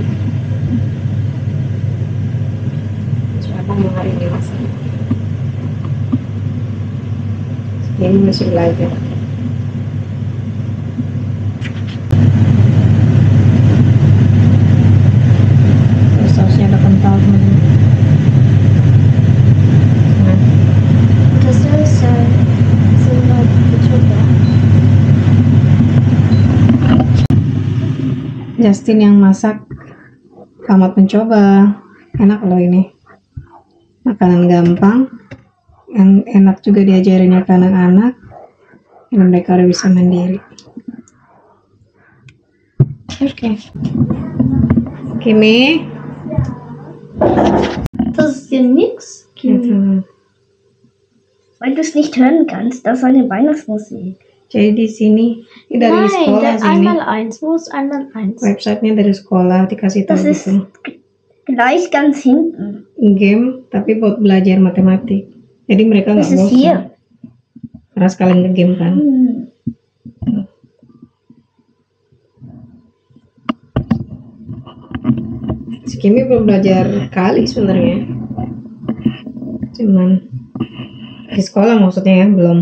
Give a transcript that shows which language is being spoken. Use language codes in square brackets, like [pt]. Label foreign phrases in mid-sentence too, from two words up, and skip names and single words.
[id] Siapa yang hari ini masak? Ini masih belajar. Sausnya udah kental teman. [de] Das ist Sambal coba. [id] Justin yang masak, selamat mencoba. Enak loh ini. Makanan gampang, yang enak juga diajarinnya ke anak-anak, dan mereka udah bisa mandiri. Oke. Kimi? [de] Das ist dir nix, Kimi. Weil du es nicht hören kannst, das ist eine Weihnachtsmusik. [id] Jadi di sini ini dari sekolah sini. [de] Einmal eins, wo ist einmal eins? [id] Websitenya dari sekolah dikasih tahu [de] Das ist [id] gitu. [de] gleich ganz hinten. [id] Game tapi buat belajar matematik. Jadi mereka nggak [de] Das ist [id] bosan. [de] hier. [id] Karena sekalian nge-game kan. Si Kimi belum belajar kali sebenarnya. Cuman di sekolah maksudnya ya, belum.